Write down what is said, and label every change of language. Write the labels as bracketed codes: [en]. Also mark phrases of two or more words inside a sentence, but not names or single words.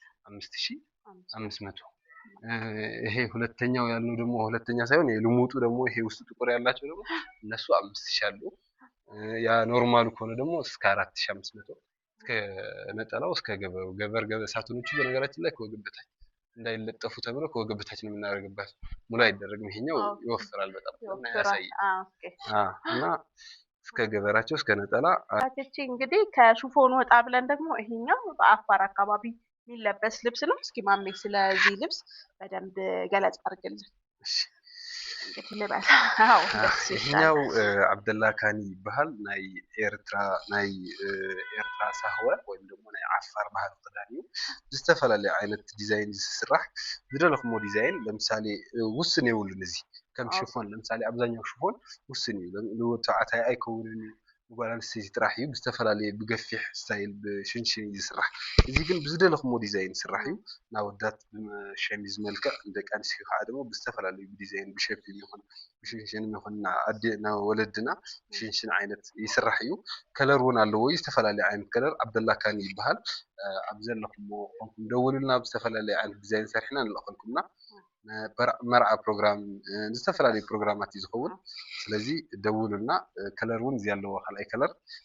[am] 5500። ይሄ ሁለተኛው ያልነው ደግሞ ሁለተኛ ሳይሆን የልሙጡ ደግሞ ይሄ ውስጥ ጥቁር ያላቸው ደግሞ እነሱ 5000 አሉ። ያ ኖርማሉ ከሆነ ደግሞ እስከ 4500 እስከ ነጠላው እስከ ገበር ሳጥኖቹ በነገራችን ላይ ከወገብ በታች እንዳይለጠፉ ተብሎ ከወገብ በታች ነው የምናደርግባቸው። ሙሉ አይደረግም። ይሄኛው ይወፍራል በጣም ያሳይ እና እስከ ገበራቸው እስከ ነጠላ። እንግዲህ ከሹፎን ወጣ ብለን ደግሞ ይሄኛው በአፋር አካባቢ የሚለበስ ልብስ ነው። እስኪ ማሜ ስለዚህ ልብስ በደንብ ገለጽ አድርግልን። እንግዲህ ልበል። [ti] ይሄኛው አብደላ ካኒ ይባሃል። ናይ ኤርትራ ሳህወ [am] ወይም ደግሞ [ti] ናይ ዓፋር ባህል ክዳን እዩ። ዝተፈላለዩ ዓይነት ዲዛይን ዝስራሕ ዝደለኽሞ ዲዛይን ለምሳሌ ውስን የብሉን እዚ ከም ሽፎን ለምሳሌ አብዛኛው ሽፎን ውስን እዩ። ለወዲ ተባዕታይ አይከውንን ጓል አንስተይቲ ጥራሕ እዩ። ብዝተፈላለየ ብገፊሕ ስታይል ብሽንሽን እዩ ዝስራሕ። እዚ ግን ብዝደለኽሞ ዲዛይን ዝስራሕ እዩ። ናወዳት ብሸሚዝ መልክዕ ደቂ ኣንስትዮ ከዓ ደግሞ ብዝተፈላለዩ ዲዛይን ብሸፒ ይኹን ብሽንሽን ይኹን ወለድና ብሽንሽን ዓይነት ይስራሕ እዩ። ከለር እውን ኣለዎ ዝተፈላለዩ ዓይነት ከለር። አብደላ ካኒ ይበሃል። ኣብ ዘለኽሞ ኮንኩም ደውሉልና ብዝተፈላለየ ዓይነት ዲዛይን ሰሪሕና ንልእኸልኩምና መርዓ ፕሮግራም ዝተፈላለዩ ፕሮግራማት እዩ ዝኸውን። ስለዚ ደውሉና። ከለር እውን እዚ ኣለዎ ካልኣይ ከለር